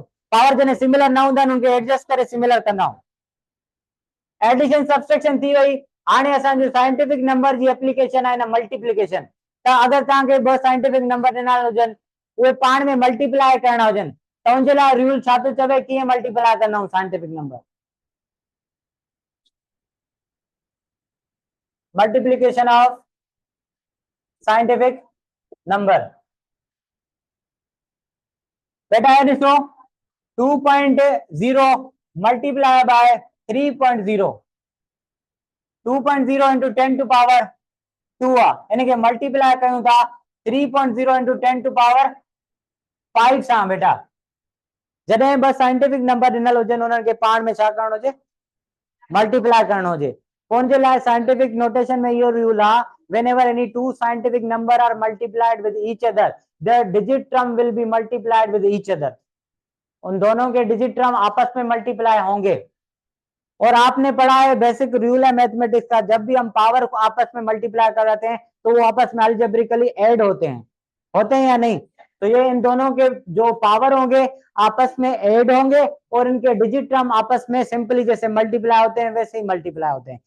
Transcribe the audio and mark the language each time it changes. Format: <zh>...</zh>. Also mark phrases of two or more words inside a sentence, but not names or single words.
<sd>पावर जॾहिं सिमिलर न हूंदा आहिनि उनखे एडजस्ट करे सिमिलर कंदा आहियूं।</sd> <en>addition subtraction</en> <sd>थी वई। हाणे असांजो</sd> <en>scientific number</en> <sd>जी एप्लीकेशन आहे न मल्टीप्लिकेशन। त अगरि तव्हांखे ॿ</sd> <en>scientific number</en> <sd>ॾिनल हुजनि, उहे पाण में मल्टीप्लाए करणा हुजनि, त उनजे लाइ रूल छा थो चवे, कीअं मल्टीप्लाए कंदा आहियूं</sd> <en>scientific number. multiplication of scientific number,</en> <sd>बेटा ये ॾिसो</sd> <en>2.0 multiply by 3.0, 2.0 into 10 to power 2</en> <sd>आहे, इनखे मल्टीप्लाई कयूं था</sd> <en>3.0 into 10 to power 5</en> <sd>सां। बेटा जॾहिं ॿ</sd> <en>scientific number</en> <sd>ॾिनल हुजनि उन्हनि खे पाण में छा करणो हुजे, मल्टीप्लाई करणो हुजे। पोइ उनजे लाइ</sd> <en>scientific notation</en> <sd>में इहो रूल आहे,</sd> <en>whenever any two scientific number are multiplied with each other, their digit term will be multiplied with each other।</en> <hi>उन दोनों के</hi> <en>digit term</en> <hi>आपस में मल्टीप्लाई होंगे। और आपने पढ़ा है, बेसिक रूल है मैथमेटिक्स का, जब भी हम पावर को आपस में मल्टीप्लाई कराते हैं तो वो आपस में</hi> <en>algebraically add</en> <hi>होते हैं या नहीं। तो ये इन दोनों के जो पावर होंगे आपस में ऐड होंगे और इनके</hi> <en>digit term</en> <hi>आपस में सिंपली जैसे मल्टीप्लाई होते हैं वैसे ही मल्टीप्लाई होते हैं।</hi>